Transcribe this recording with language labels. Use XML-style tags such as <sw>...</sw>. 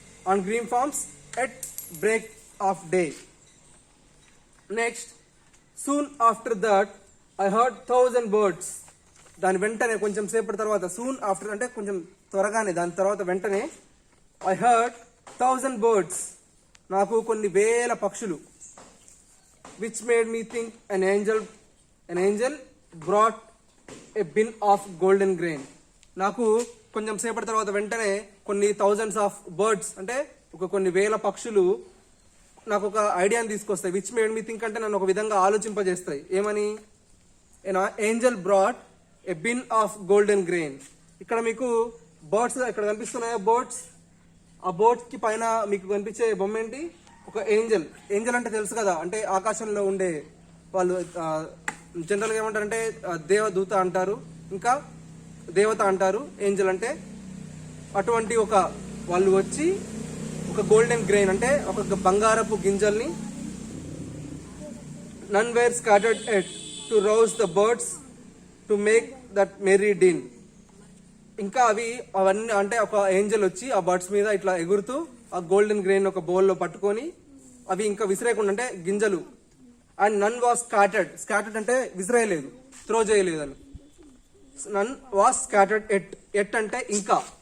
<en>On green farms at break of day. Next, soon after that I heard 1000 birds.</en> <te>దాని వెంటనే కొంచెం సేపటి తర్వాత, సూన్ ఆఫ్టర్ అంటే కొంచెం త్వరగానే, దాని తర్వాత వెంటనే</te> <en>I heard 1000 birds.</en> <te>నాకు కొన్ని వేల పక్షులు.</te> <en>which made me think an angel brought a bin of golden grain.</en> <te>నాకు కొంచెం సేపటి తర్వాత వెంటనే కొన్ని</te> <en>thousands of birds</en> <te>అంటే కొన్ని వేల పక్షులు నాకు ఒక ఐడియాని తీసుకొస్తాయి.</te> <en>which made me think</en> <te>అంటే నన్ను ఒక విధంగా ఆలోచింపజేస్తాయి. ఏమని?</te> <en>Angel brought a bin of golden grain.</en> <te>ఇక్కడ మీకు బర్డ్స్ ఇక్కడ కనిపిస్తున్నాయా? బర్డ్స్. ఆ బర్డ్స్ కి పైన మీకు కనిపించే బొమ్మ ఏంటి? ఒక ఏంజల్ అంటే తెలుసు కదా, అంటే ఆకాశంలో ఉండే వాళ్ళు. జనరల్గా ఏమంటారంటే దేవదూత అంటారు, ఇంకా దేవత అంటారు ఏంజల్ అంటే. అటువంటి వాళ్ళు వచ్చి ఒక గోల్డెన్ గ్రెయిన్ అంటే ఒక బంగారపు గింజల్ని,</te> <en>none were scattered yet to rouse the birds to make that merry din.</en> <te>ఇంకా అవన్నీ అంటే ఒక ఏంజల్ వచ్చి ఆ బర్డ్స్ మీద ఇట్లా ఎగురుతూ ఆ గోల్డెన్ గ్రెయిన్ ఒక బౌల్లో పట్టుకొని అవి ఇంకా విసిరేయకుండా, అంటే గింజలు.</te> <en>and none was scattered</en> <te>అంటే విసిరేయలేదు, త్రో చేయలేదు అని.</te> <en>none was scattered at</en> <te>అంటే ఇంకా.</te>